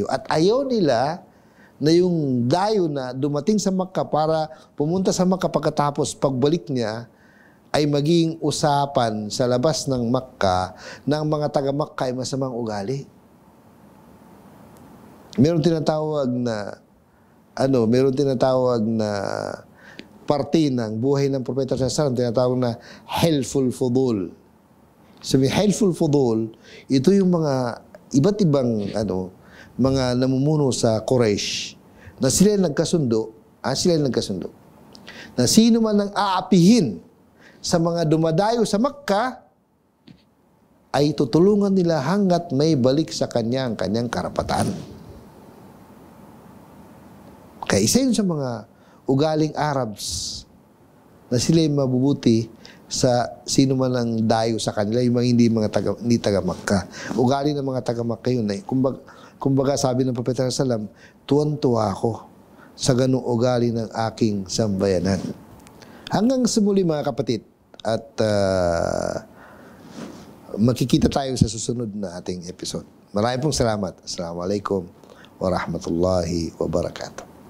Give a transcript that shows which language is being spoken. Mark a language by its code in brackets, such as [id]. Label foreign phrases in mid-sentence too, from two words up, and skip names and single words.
[tl] At ayaw nila na yung dayo na dumating sa Makkah para pumunta sa Makkah pagkatapos pagbalik niya ay maging usapan sa labas ng Makkah na ang mga taga-Makkah ay masamang ugali. Meron tinatawag na parte ng buhay ng propeta [ar] صلى الله عليه وسلم, [tl] tinatawag na helpful fudul. So, helpful fudul, ito yung mga iba't ibang mga namumuno sa Quraysh na sila nagkasundo, na sino man ang aapihin sa mga dumadayo sa Makkah ay tutulungan nila hanggat may balik sa kanyang karapatan. Kaya isa yun sa mga ugaling Arabs na sila yung mabubuti sa sino man ang dayo sa kanila, yung mga hindi taga-Makkah. Ugali ng mga taga-Makkah yun. Kumbaga sabi ng Propeta [ar] صلى الله عليه وسلم, [tl] tuwan-tuwa ako sa ganung ugali ng aking sambayanan. Hanggang sa muli mga kapatid, at makikita tayo sa susunod na ating episode. Maraming pong salamat. [ar] السلام عليكم ورحمة الله وبركاته.